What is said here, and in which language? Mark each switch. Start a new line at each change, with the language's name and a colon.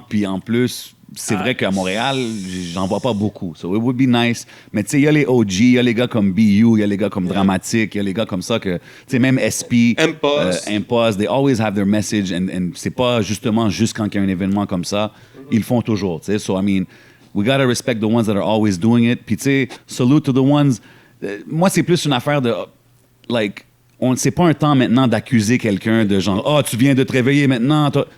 French: Puis en plus, c'est vrai qu'à Montréal, j'en vois pas beaucoup.
English: So it would be nice.
French: Mais tu sais, il y a les OG, il y a les gars comme BU, il y a les gars comme Dramatique, il y a les gars comme ça que, tu sais, même SP, Impulse,
English: they always have their message.
French: And c'est pas justement juste quand il y a un événement comme ça, ils le font toujours. Tu sais,
English: so I mean, we gotta respect the ones that are always doing it.
French: Puis tu sais,
English: salute to the ones.
French: Moi, c'est plus une affaire de, like, c'est pas un temps maintenant d'accuser quelqu'un de genre, oh, tu viens de te réveiller maintenant.